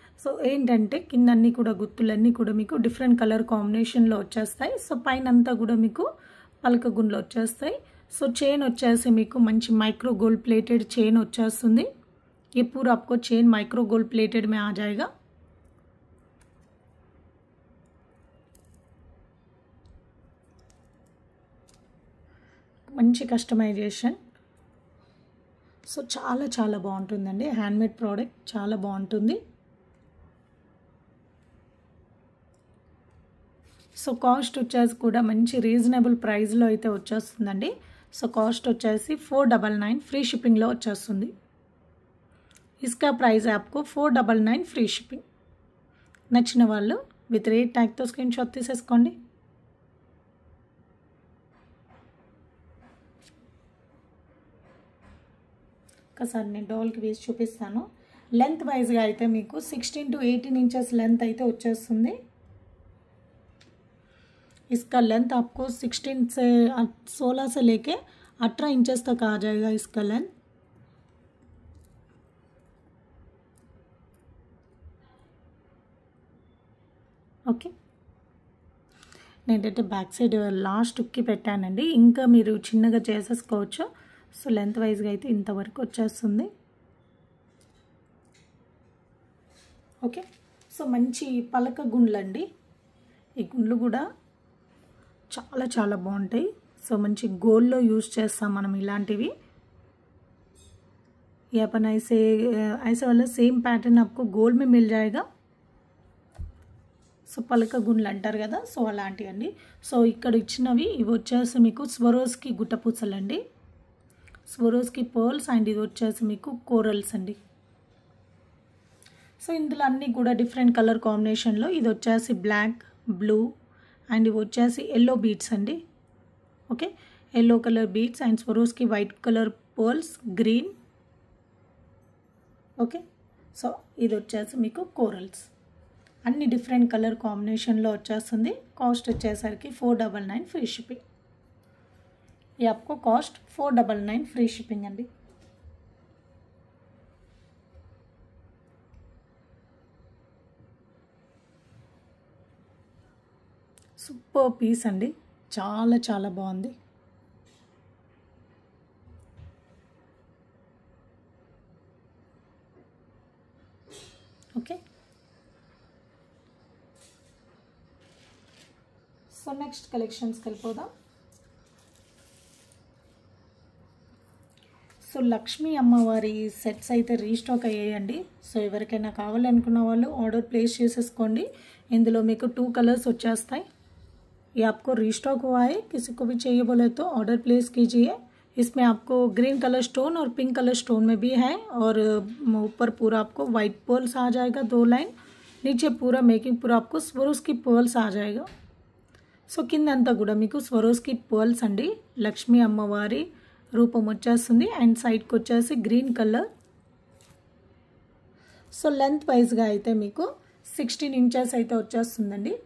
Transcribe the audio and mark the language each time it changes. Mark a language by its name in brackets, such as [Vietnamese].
[Telugu] So ఏంటంటే కింద అన్నీ కూడా గుత్తులన్నీ కూడా మీకు డిఫరెంట్ కలర్ కాంబినేషన్లో వచ్చేస్తాయి। సో పైన అంతా కూడా మీకు పలక గుండ్లు వచ్చేస్తాయి। సో చైన్ వచ్చేసి మీకు మంచి మైక్రో गोल्ड प्लेटेड चेन వచ్చేస్తుంది। [Hindi] ये पूरा आपको चेन माइक्रो गोल्ड प्लेटेड में आ जाएगा। [Telugu] మంచి కస్టమైజేషన్। సో చాలా చాలా బాగుంటుందండి। హ్యాండ్మేడ్ ప్రోడక్ట్ చాలా బాగుంటుంది। సో కాస్ట్ వచ్చేసి కూడా మంచి రీజనబుల్ ప్రైస్లో అయితే వచ్చేస్తుందండి। సో కాస్ట్ వచ్చేసి 499 ఫ్రీ షిప్పింగ్లో వచ్చేస్తుంది। [Hindi] इसका प्राइस है आपको 499 ఫ్రీ షిప్పింగ్। [Telugu] నచ్చిన వాళ్ళు విత్ రేట్ ట్యాగ్తో స్క్రీన్ షాట్ తీసేసుకోండి। ఒకసారి నేను డాల్కి వేసి చూపిస్తాను। లెంత్ వైజ్గా అయితే మీకు 16 to 18 इंचेस लेंथ అయితే వచ్చేస్తుంది। [Hindi] इसका लेंथ आपको 16 से 16 से लेके 18 इंचेस तक आ जाएगा इसका लेंथ। [Telugu] ఓకే, నేనైతే బ్యాక్ సైడ్ లాస్ట్ ఉక్కి పెట్టానండి। ఇంకా మీరు చిన్నగా చేసేసుకోవచ్చు। సో లెంత్ వైజ్గా అయితే ఇంతవరకు వచ్చేస్తుంది। ఓకే, సో మంచి పలక గుండ్లు అండి। ఈ గుండ్లు కూడా చాలా చాలా బాగుంటాయి। సో మంచి గోల్డ్లో యూజ్ చేస్తాం మనం ఇలాంటివి। [Hindi] ये अपन ऐसे वाला सेम पैटर्न आपको गोल्ड में मिल जाएगा। [Telugu] సో పలక గుండ్లు అంటారు కదా, సో అలాంటివి అండి। సో ఇక్కడ ఇచ్చినవి ఇవి వచ్చేసి మీకు స్వరోస్కి గుట్టపూసలండి, స్వరోస్కి పర్ల్స్ అండ్ ఇది వచ్చేసి మీకు కోరల్స్ అండి। సో ఇందులో అన్నీ కూడా డిఫరెంట్ కలర్ కాంబినేషన్లో ఇది వచ్చేసి బ్లాక్, బ్లూ అండ్ ఇవి వచ్చేసి ఎల్లో బీడ్స్ అండి। Okay, yellow colour beads and Swarovski white colour pearls, green. Okay, so ఇది వచ్చేసి మీకు కోరల్స్ అన్ని డిఫరెంట్ కలర్ కాంబినేషన్లో వచ్చేస్తుంది। కాస్ట్ వచ్చేసరికి 499 ఫ్రీ షిప్పింగ్। [Hindi] ये आपको कॉस्ट 499 फ्री शिपिंग अंडी। [Telugu] సూపర్ పీస్ అండి, చాలా చాలా బాగుంది। ఓకే. సో నెక్స్ట్ కలెక్షన్స్కి వెళ్ళిపోదాం. సో లక్ష్మీ అమ్మవారి సెట్స్ అయితే రీస్టాక్ అయ్యాయండి. సో ఎవరికైనా కావాలనుకున్న వాళ్ళు ఆర్డర్ ప్లేస్ చేసేసుకోండి. ఇందులో మీకు 2 कलर्स వచ్చేస్తాయి. [Hindi] ये आपको रीस्टॉक हुआ है, किसी को भी चाहिए बोले तो ऑर्डर प्लेस कीजिए. इसमें आपको ग्रीन कलर स्टोन और पिंक कलर स्टोन में भी है और ऊपर पूरा आपको वाइट पर्ल्स आ जाएगा 2 लाइन, नीचे पूरा मेकिंग पूरा आपको स्वरोस्की पर्ल्स आ जाएगा. [Telugu] సో కిందంతా కూడా మీకు స్వరోస్కి పర్ల్స్ అండి. లక్ష్మీ అమ్మవారి రూపం వచ్చేస్తుంది అండ్ సైడ్కి వచ్చేసి గ్రీన్ కలర్. సో లెంత్ వైజ్గా అయితే మీకు 16 ఇంచెస్ అయితే వచ్చేస్తుందండి.